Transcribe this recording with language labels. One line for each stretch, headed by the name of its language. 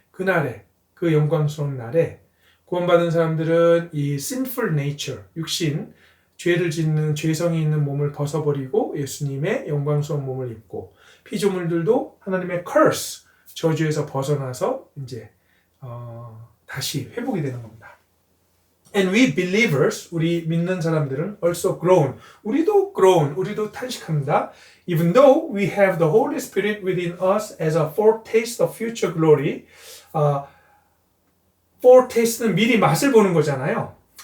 Korean: 그날에, 그 영광스러운 날에 구원받은 사람들은 이 sinful nature, 육신, 죄를 짓는 죄성이 있는 몸을 벗어버리고 예수님의 영광스러운 몸을 입고 피조물들도 하나님의 curse, 저주에서 벗어나서 이제 다시 회복이 되는 겁니다.
English: And we believers,
Korean: 우리 믿는 사람들은
English: also groan.
Korean: 우리도 groan, 우리도 탄식합니다.
English: Even though we have the Holy Spirit within us as a foretaste of future glory.
Korean: foretaste는 미리 맛을 보는 거잖아요.